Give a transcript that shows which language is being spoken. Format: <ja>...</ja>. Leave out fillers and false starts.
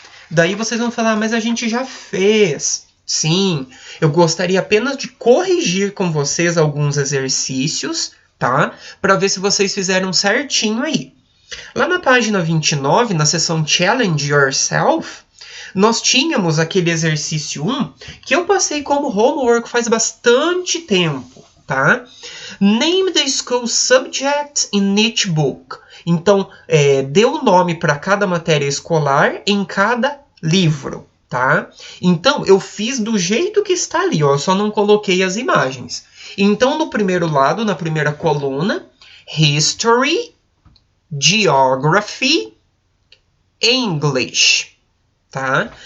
<pt>Daí vocês vão falar, mas a gente já fez. Sim, eu gostaria apenas de corrigir com vocês alguns exercícios, tá? Para ver se vocês fizeram certinho aí. Lá na página 29, na seção Challenge Yourself, nós tínhamos aquele exercício 1 que eu passei como homework faz bastante tempo, tá?</pt> <en>Name the school subject in each book.</en> <pt>Então, dê o nome para cada matéria escolar em cada livro, tá? Então, eu fiz do jeito que está ali, ó, eu só não coloquei as imagens. Então, no primeiro lado, na primeira coluna, History, Geography, English, tá?</pt>